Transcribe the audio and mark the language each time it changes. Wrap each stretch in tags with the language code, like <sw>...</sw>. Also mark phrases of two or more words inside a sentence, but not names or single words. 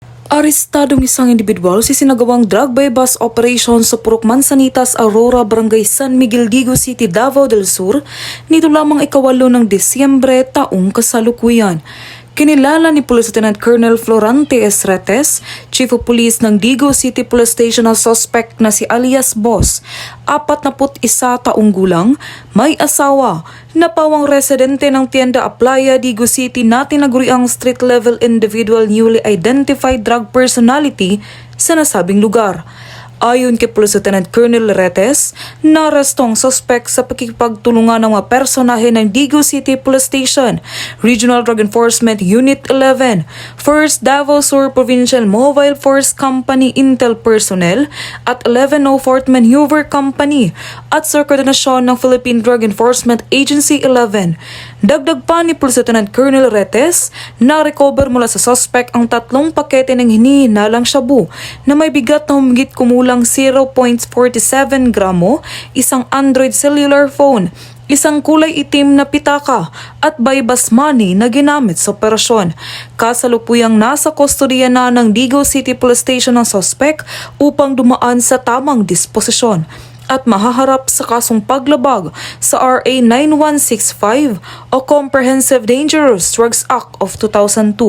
<tl>Arestadong isang individual sa sinagawang</tl> <en>drug by bus operation</en> <tl>sa Purok Manzanitas, Aurora, Barangay San Miguel, Digo City, Davao del Sur nito lamang ikawalo ng Disyembre taong kasalukuyan. Kinilala ni Police Lieutenant Colonel Florante Esretes,</tl> <en>Chief of Police</en> <tl>ng Digo City Police Station na suspect na si alias Boss, 41 taong gulang, may asawa, na pawang residente ng Tienda Aplaya, Digo City na tinaguriang</tl> <en>street-level individual newly identified drug personality</en> <tl>sa nasabing lugar. Ayon kay Police Lieutenant Colonel Retes, narestong suspect sa pakikipagtulungan ng mga personahe ng Digo City Police Station, Regional Drug Enforcement Unit 11, 1st Davao Sur Provincial Mobile Force Company Intel Personnel at 1104th Maneuver Company at sa koordinasyon ng Philippine Drug Enforcement Agency 11. Dagdag pa ni Police Lieutenant Colonel Retes, na-recover mula sa suspect ang 3 pakete ng hinihinalang shabu na may bigat na humigit kumulang 0.47 gramo, isang Android</tl> <en>cellular phone,</en> <tl>isang kulay itim na pitaka at</tl> <en>buy-bus money</en> <tl>na ginamit sa operasyon. Kasalukuyang nasa kustodiya na ng Digo City Police Station ang suspect upang dumaan sa tamang disposisyon at mahaharap sa kasong paglabag sa RA 9165 o Comprehensive Dangerous Drugs Act of 2002.</tl>